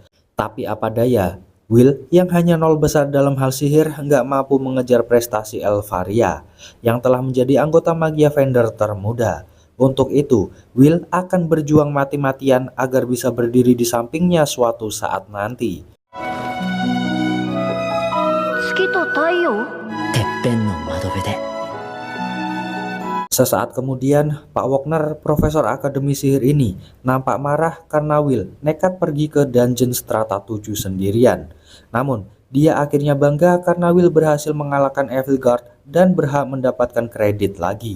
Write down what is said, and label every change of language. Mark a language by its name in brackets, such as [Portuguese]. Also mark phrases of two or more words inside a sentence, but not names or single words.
[Indonesian] Tapi apa daya, Will yang hanya nol besar dalam hal sihir nggak mampu mengejar prestasi Elfaria yang telah menjadi anggota magia vendor termuda. Untuk itu, Will akan berjuang mati-matian agar bisa berdiri di sampingnya suatu saat nanti. [Japanese] 月と太陽。てっぺんの窓辺で。 [Indonesian] Sesaat kemudian, Pak Wagner, profesor akademi sihir ini, nampak marah karena Will nekat pergi ke dungeon strata 7 sendirian. Namun, dia akhirnya bangga karena Will berhasil mengalahkan Evil Guard dan berhak mendapatkan kredit lagi.